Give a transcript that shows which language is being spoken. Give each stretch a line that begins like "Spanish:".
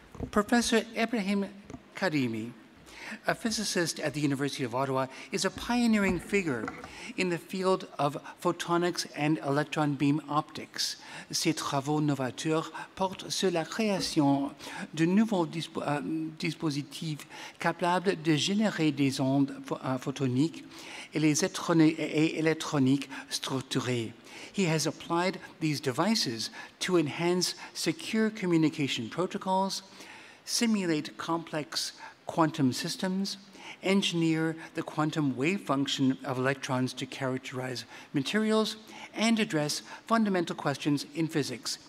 English: Professor Ibrahim Karimi, a physicist at the University of Ottawa, is a pioneering figure in the field of photonics and electron beam optics.
French: Ses travaux novateurs portent sur la création de nouveaux dispositifs capables de générer des ondes photoniques et électroniques structurées.
English: He has applied these devices to enhance secure communication protocols, simulate complex quantum systems, engineer the quantum wave function of electrons to characterize materials, and address fundamental questions in physics.